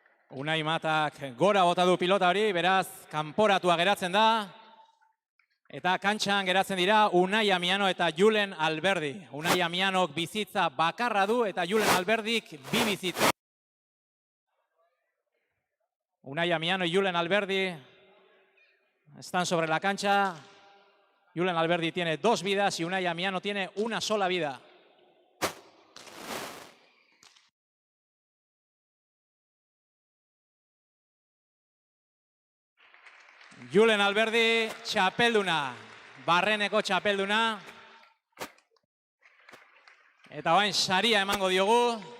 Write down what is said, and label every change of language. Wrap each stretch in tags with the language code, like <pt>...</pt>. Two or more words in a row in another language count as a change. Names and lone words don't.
<eu>Unai Matak gora bota du pilota hori, beraz, kanporatua geratzen da. Eta kantxan geratzen dira Unai Amiano eta Julen Alberdi. Unai Amianok bizitza bakarra du eta Julen Alberdik bi bizitza.</eu> <es>Unai Amiano y Julen Alberdi están sobre la cancha. Julen Alberdi tiene 2 vidas y Unai Amiano tiene una sola vida.</es> <eu>Julen Alberdi, txapelduna, barreneko txapelduna. Eta orain saria emango diogu.</eu>